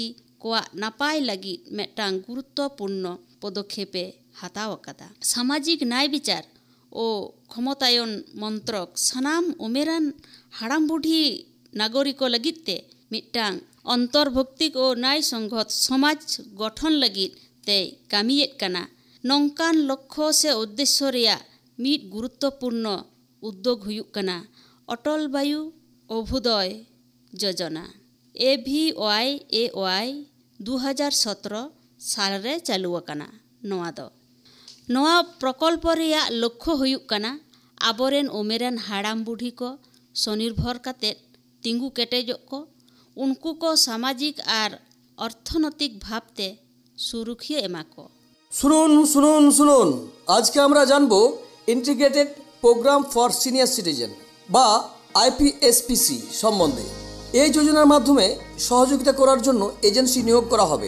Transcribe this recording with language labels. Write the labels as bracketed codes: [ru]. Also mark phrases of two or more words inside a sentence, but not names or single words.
[sat] कोआ नापाय लगी मेटांग गुरुत्वपूर्ण पदक्षेपे हाताव कदा सामाजिक न्याय विचार ओ क्षमतायन मंत्रक सानाम उमेरान हाड़ाम बुढ़ी नागरिको लगिते मिटांग अंतर्भुक्तिक ओ न्याय संगत समाज गठन लगित ते कामियेत कना नौकान लक्ष्य से उद्देश्य रिया मिट गुरुत्वपूर्ण उद्योग हुयुक कना अटल वायु अभ्युदय योजना AVYAY 2017 साल रे चालू कना नोआ दो नोआ प्रकल्प रिया लक्ष्य हुयुक कना आबोरेन उमेरान हाड़ाम बुढ़ी को स्वनिर्भर काते तिंगु केटेजोग को उनको को सामाजिक और अर्थनैतिक भावते सुरक्षिया एमा को [bn] শুনুন শুনুন শুনুন আজ কে আমরা জানবো ইন্টিগ্রেটেড প্রোগ্রাম ফর সিনিয়র সিটিজেন বা IPSPC সম্বন্ধে এই যোজনার মাধ্যমে সহযোগিতা করার জন্য এজেন্সি নিয়োগ করা হবে।